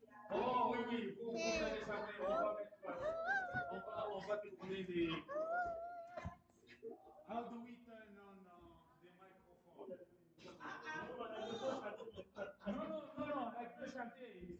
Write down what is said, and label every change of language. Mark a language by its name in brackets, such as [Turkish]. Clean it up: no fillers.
[French] Oh, oui, oui, vous allez savoir, on va te donner des. [English] How do we turn on the microphone? [French] Non, non, non, non, elle peut chanter.